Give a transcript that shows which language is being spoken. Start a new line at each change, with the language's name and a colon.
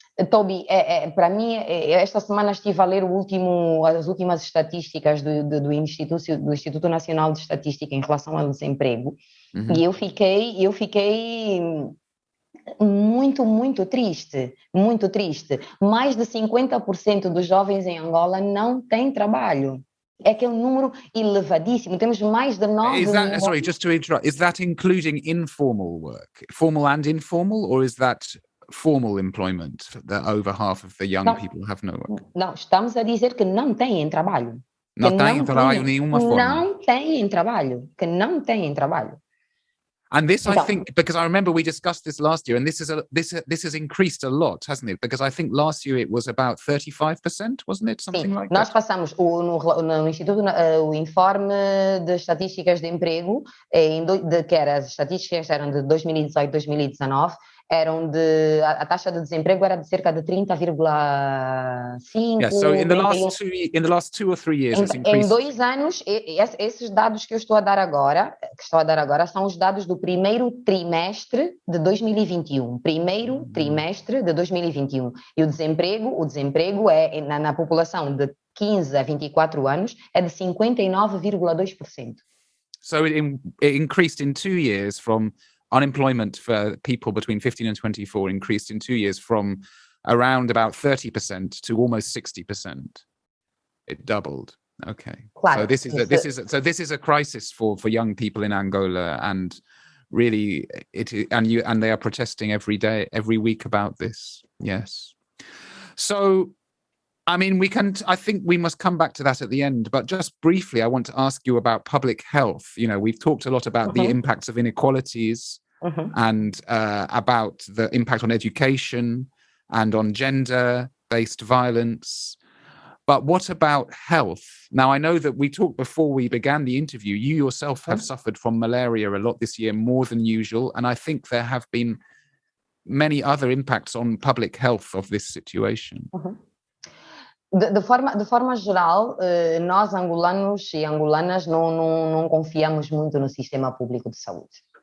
Portuguese: Toby, para mim, esta semana estive a ler as últimas estatísticas do Instituto Nacional de Estatística em relação ao desemprego, e eu fiquei muito, muito triste, muito triste. Mais de 50% dos jovens em Angola não têm trabalho. É que é um número elevadíssimo. Temos mais de 9 milhões.
English: Sorry, just to interrupt. Is that including informal work, formal and informal, or is that formal employment that over half of the young people have no work?
Portuguese: Não, estamos a dizer que não têm trabalho. Não têm trabalho de nenhuma forma. Não têm trabalho, que não têm trabalho.
English: And this, I think, because I remember we discussed this last year, and this has increased a lot, hasn't it? Because I think last year it was about 35%, wasn't it? Something like
Portuguese: nós
English: that.
Portuguese: Passamos no Instituto o informe de estatísticas de emprego, que as estatísticas eram de 2018, 2019, a taxa de desemprego era de cerca de 30,5%.
English: Yeah, so in the last 2 or 3 years it's increased.
Portuguese: Em 2 anos, esses dados que estou a dar agora, são os dados do primeiro trimestre de 2021. Primeiro trimestre de 2021. E o desemprego é na população de 15 a 24 anos é de 59,2%.
English: So it increased in 2 years from unemployment for people between 15 and 24 increased in 2 years from around about 30% to almost 60%. It doubled. Okay.
Portuguese: Claro,
English: so this is a crisis for young people in Angola, and really and they are protesting every week about this. Yes. So I mean, I think we must come back to that at the end, but just briefly, I want to ask you about public health. You know, we've talked a lot about the impacts of inequalities and about the impact on education and on gender-based violence. But what about health? Now, I know that we talked before we began the interview. You yourself have suffered from malaria a lot this year, more than usual, and I think there have been many other impacts on public health of this situation.
Portuguese: De forma geral, nós angolanos e angolanas não confiamos muito no sistema público de saúde.